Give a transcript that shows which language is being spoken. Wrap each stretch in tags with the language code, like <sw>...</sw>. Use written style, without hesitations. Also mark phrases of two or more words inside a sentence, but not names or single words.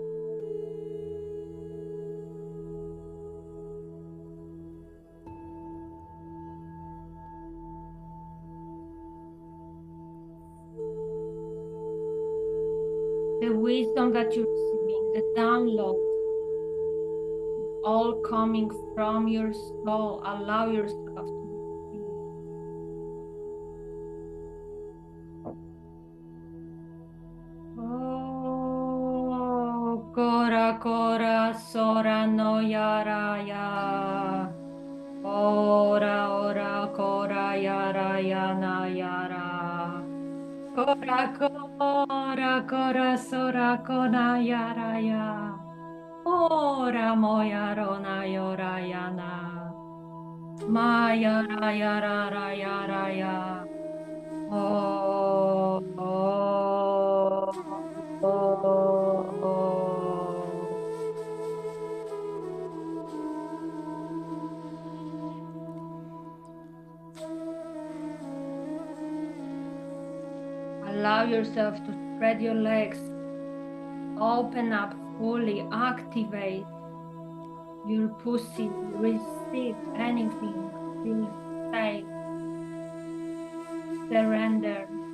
<en>The wisdom that you're receiving, the download, all coming from your soul. Allow yourself to receive. Oh, Kora Kora Sora no Yara Ya. Ora Ora Kora Yara Yana Yara. Kora Kora Kora Sora Kona Yara Ya. Ora Moya Rona Yora Yana. Maya Raya Raya Raya. Oh, oh, oh. Allow yourself to spread your legs, open up fully, activate your pussy, receive anything, feel safe, surrender.</en>